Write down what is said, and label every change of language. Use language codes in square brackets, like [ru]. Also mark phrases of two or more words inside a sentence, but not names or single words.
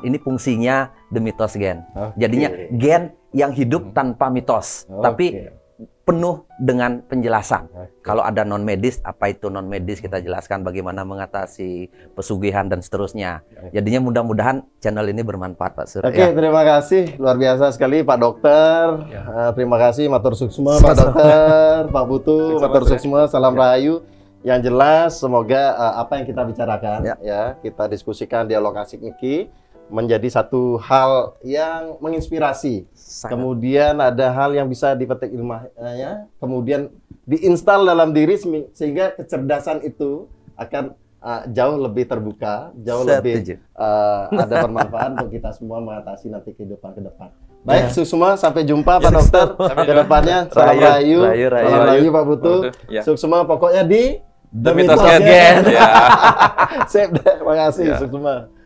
[id] Ini fungsinya The Mythos Gen. Jadinya gen yang hidup tanpa mitos, tapi penuh dengan penjelasan. Kalau ada non medis, apa itu non medis, kita jelaskan bagaimana mengatasi pesugihan dan seterusnya. Jadinya mudah-mudahan channel ini bermanfaat, Pak Sur. Terima kasih, luar biasa sekali Pak Dokter. Terima kasih, [ban] matur suksma [id] Pak Dokter, Pak Putu, [ban] matur suksma, [id] salam rahayu. Yang jelas, semoga apa yang kita bicarakan, kita diskusikan dialog asik Niki menjadi satu hal yang menginspirasi. Kemudian ada hal yang bisa dipetik ilmunya, kemudian diinstal dalam diri sehingga kecerdasan itu akan jauh lebih terbuka, jauh lebih ada bermanfaat untuk kita semua mengatasi nanti kehidupan ke depan. Baik, semua sampai jumpa Pak Dokter ke depannya. Salam rahayu, salam rahayu Pak Putu. Semua pokoknya di The Mythos Gen. Sip deh, terima kasih semua.